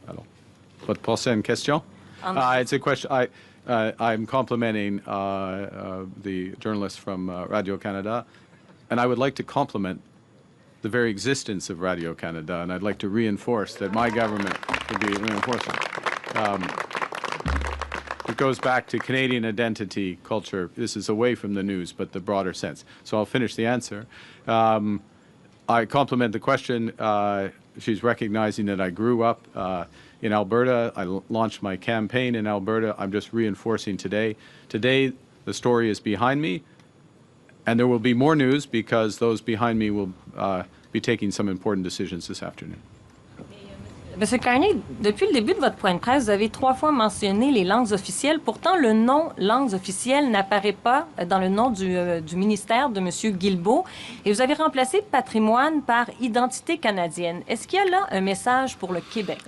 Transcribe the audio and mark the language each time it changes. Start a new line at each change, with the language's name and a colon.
French: Alors, votre prochaine question?
English: It's a question. I'm complimenting the journalist from Radio-Canada, and I would like to compliment the very existence of Radio-Canada, and I'd like to reinforce that my government will be reinforcing. It goes back to Canadian identity, culture. This is away from the news, but the broader sense. So I'll finish the answer. I compliment the question. she's recognizing that I grew up in Alberta. I launched my campaign in Alberta. I'm just reinforcing today. Today, the story is behind me, and there will be more news because those behind me will be taking some important decisions this afternoon.
French: Monsieur Carney, depuis le début de votre point de presse, vous avez 3 fois mentionné les langues officielles. Pourtant, le nom langues officielles n'apparaît pas dans le nom du ministère de M. Guilbeault. Et vous avez remplacé patrimoine par identité canadienne. Est-ce qu'il y a là un message pour le Québec?